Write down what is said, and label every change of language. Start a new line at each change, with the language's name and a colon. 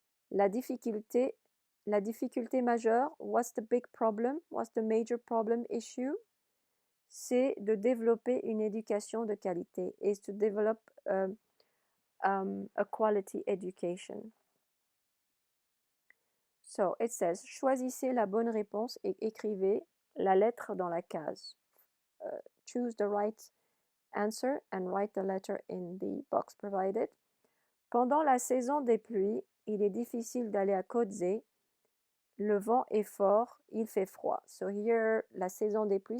French: La difficulté majeure,
English: what's the big problem? What's the major problem issue?
French: C'est de développer une éducation de qualité,
English: is to develop a quality education. So it says,
French: choisissez la bonne réponse et écrivez la lettre dans la case.
English: Choose the right answer and write the letter in the box provided.
French: Pendant la saison des pluies, il est difficile d'aller à Kodze. Le vent est fort, il fait froid.
English: So here,
French: la saison des pluies.